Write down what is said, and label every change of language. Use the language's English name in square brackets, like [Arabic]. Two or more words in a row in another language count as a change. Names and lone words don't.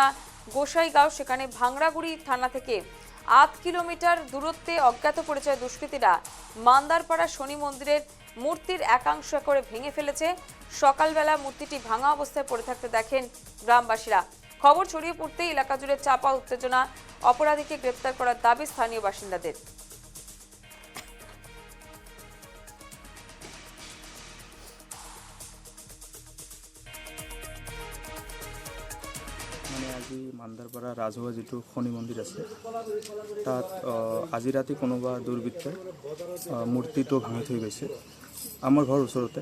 [Bangla] গোসাইগাঁও সেখানে ভাংরাগুড়ি থানা থেকে ৮ কিলোমিটার দূরত্বে অজ্ঞাত পরিচয় দুষ্কৃতীরা মান্দারপাড়া শনি মন্দিরের মূর্তির একাংশ করে ভেঙে ফেলেছে। সকালবেলা মূর্তিটি ভাঙা অবস্থায় পড়ে থাকতে দেখেন গ্রামবাসীরা। খবর ছড়িয়ে পড়তেই এলাকা জুড়ে চাপা উত্তেজনা। অপরাধীকে গ্রেপ্তার করার দাবি স্থানীয় বাসিন্দাদের। [Assamese] আজি মান্দারপাড়া ৰাজহুৱা যিটো শনি মন্দিৰ আছে তাত আজি ৰাতি কোনোবা দুৰ্বৃত্তই মূৰ্তিটো ভাঙি থৈ গৈছে আমাৰ ঘৰৰ ওচৰতে।